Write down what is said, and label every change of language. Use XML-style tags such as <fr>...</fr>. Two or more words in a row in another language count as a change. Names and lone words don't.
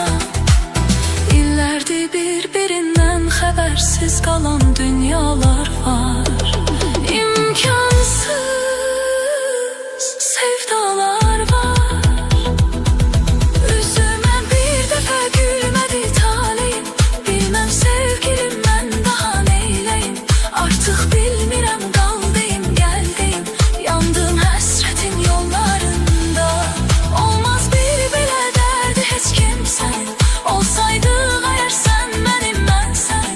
<tr>İllerdir birbirinden habersiz kalan dünyalar var. İmkansız sevdalar var. Üzüme bir defa gülmedi taleyim, bilmem sevgilim ben daha neyleyim.</tr> <az>Artık bilmirəm qal deyim, gəl deyim, yandım həsrətin yollarında. Olmaz bir belə dərdi heç kimsənin, olsaydıq əgər sən mənim, mən sənin.</az>